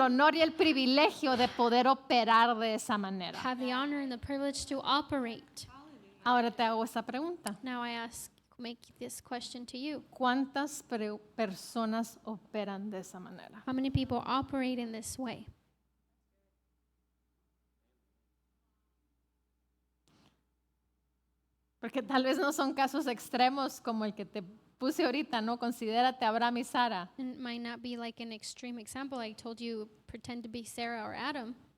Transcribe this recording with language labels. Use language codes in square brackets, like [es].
[es] honor y el privilegio de poder operar de esa manera. [en] have the honor and the privilege to operate. [es] Ahora te hago esta pregunta. [en] Now I make this question to you. [es] ¿Cuántas personas operan de esa manera? [en] How many people operate in this way? [es] Porque tal vez no son casos extremos como el que te puse ahorita, ¿no? Considérate Abraham y Sara. [en] And it might not be like an extreme example. I told you, pretend to be Sarah or Adam.